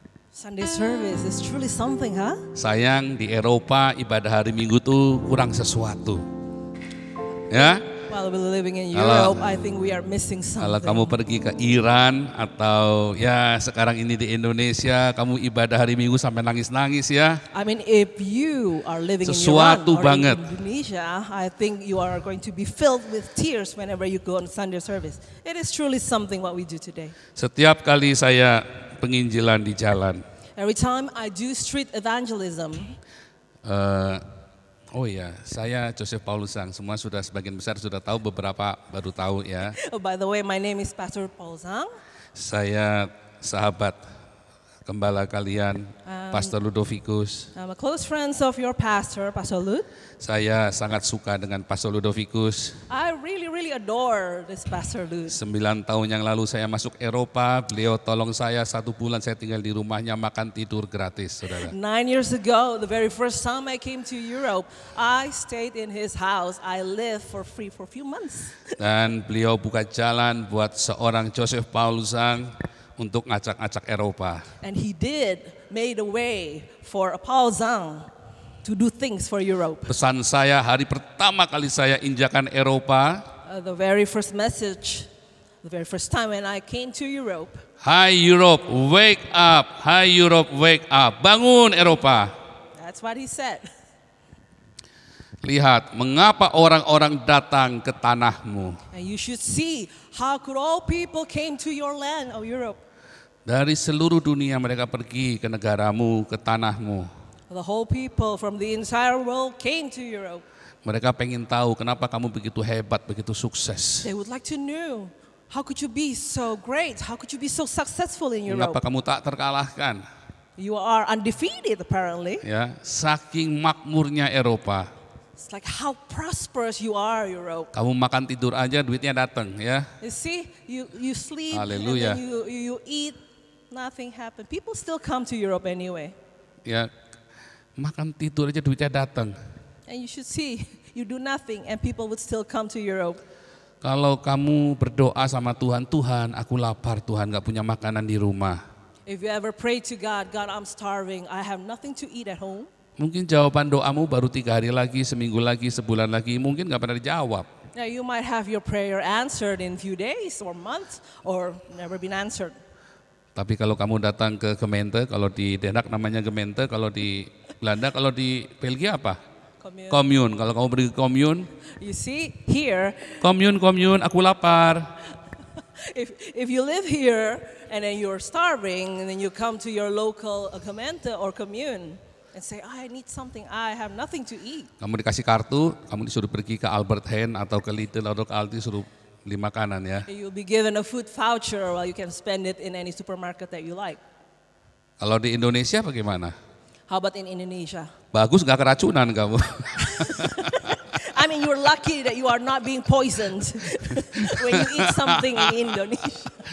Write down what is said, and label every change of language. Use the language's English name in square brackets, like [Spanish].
[English] Sunday service is truly something, huh? [Indonesian] Sayang di Eropa ibadah hari Minggu tuh kurang sesuatu. Ya. [English] While we're living in [Indonesian] Kalau- [English] Europe, I think we are missing [Indonesian] Kalau kamu pergi ke Iran atau ya sekarang ini di Indonesia, kamu ibadah hari Minggu sampai nangis-nangis ya. [English] I mean, if you are living in Iran [Indonesian] Sesuatu [English] or [Indonesian] banget. [English] in Indonesia, I think you are going to be filled with tears whenever you go on Sunday service. It is truly something what we do today. [Indonesian] Setiap kali saya penginjilan di jalan, [English] Every time I do street evangelism, [Indonesian] oh ya, saya Joseph Paulusang. Semua sudah sebagian besar sudah tahu, beberapa baru tahu ya. [English] oh, by the way, my name is Pastor Paul Zhang. [Indonesian] Saya sahabat gembala kalian, Pastor Ludovicus. [English] I'm a close friend of your pastor, Pastor Lut. [Indonesian] Saya sangat suka dengan Pastor Ludovicus. [English] I really adore this Pastor Lut. [Indonesian] 9 tahun yang lalu saya masuk Eropa, beliau tolong saya 1 bulan saya tinggal di rumahnya, makan tidur gratis, saudara. [English] 9 years ago, the very first time I came to Europe, I stayed in his house. I lived for free for a few months. [Indonesian] Dan beliau buka jalan buat seorang Joseph Paulusang untuk ngacak-ngacak Eropa. [English] And he did made a way for Paul Zhang to do things for Europe. [Indonesian] Pesan saya hari pertama kali saya injakan Eropa, [English] The very first message, the very first time when I came to Europe, Hai Europe, wake up. Hai Europe, wake up. [Indonesian] Bangun Eropa. [English] that's what he said. [Indonesian] Lihat, mengapa orang-orang datang ke tanahmu. [English] And you should see how could all people came to your land of Europe. [Indonesian] Dari seluruh dunia mereka pergi ke negaramu, ke tanahmu. [English] The whole people from the entire world came to Europe. [Indonesian] Mereka pengen tahu kenapa kamu begitu hebat, begitu sukses. [English] They would like to know, how could you be so great? How could you be so successful in Europe? [Indonesian] Kenapa kamu tak terkalahkan? [English] You are undefeated apparently. [Indonesian] Ya, saking makmurnya Eropa. [English] It's like how prosperous you are, Europe. [Indonesian] Kamu makan tidur aja duitnya datang ya. [English] You see, you sleep Hallelujah. and then you eat, nothing happened. People still come to Europe anyway. [Indonesian] Ya, makan tidur aja duitnya datang. [English] And you should see, you do nothing and people would still come to Europe. [Indonesian] Kalau kamu berdoa sama Tuhan, Tuhan aku lapar, Tuhan gak punya makanan di rumah. [English] If you ever pray to God, God, I'm starving, I have nothing to eat at home. [Indonesian] Mungkin jawaban doamu baru 3 hari lagi, seminggu lagi, sebulan lagi, mungkin gak pernah dijawab. [English] Now you might have your prayer answered in few days or months or never been answered. [Indonesian] Tapi kalau kamu datang ke Gemeente, kalau di Denmark namanya Gemeente, kalau di Belanda, kalau di Belgia apa? Commune. Kalau kamu pergi ke commune, [English] You see, here, [Indonesian] commune, aku lapar. [English] if you live here and then you're starving and then you come to your local gemeente or commune and say, I need something, I have nothing to eat. [Indonesian] Kamu dikasih kartu, kamu disuruh pergi ke Albert Heijn atau ke Lidl atau ke Aldi, suruh beli makanan ya. [English] You'll be given a food voucher while you can spend it in any supermarket that you like. [Indonesian] Kalau di Indonesia bagaimana? [English] How about in Indonesia? [Indonesian] Bagus gak keracunan kamu? [English] I mean, you're lucky that you are not being poisoned when you eat something in Indonesia.